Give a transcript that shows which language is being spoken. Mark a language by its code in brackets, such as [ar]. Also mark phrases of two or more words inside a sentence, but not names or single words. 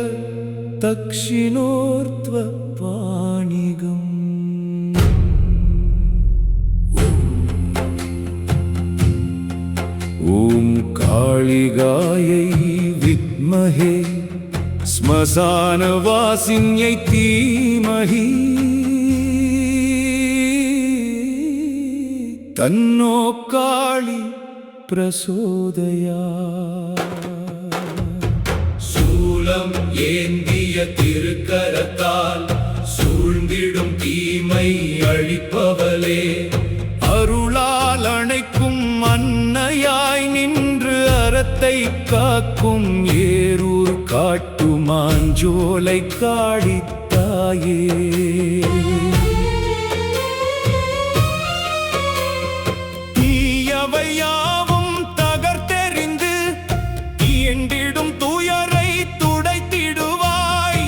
[sa] दक्षिणोर्ध्वपाणिगम् ॐ काळिगायै विद्महे श्मशानवासिन्यै धीमहि तन्नो काळी प्रचोदयात् [ta] சூலம் ஏந்திய திருக்கரத்தால் சூழ்ந்திடும் தீமை அழிப்பவளே, அருளால் அணைக்கும் அன்னையாய் நின்று அறத்தை காக்கும் ஏரூர் காட்டுமாஞ்சோலை காளித்தாயே, தீயவையாவும் தகர்த்தெறிந்து தீண்டிடும் துயரை துடைத்திடுவாய்.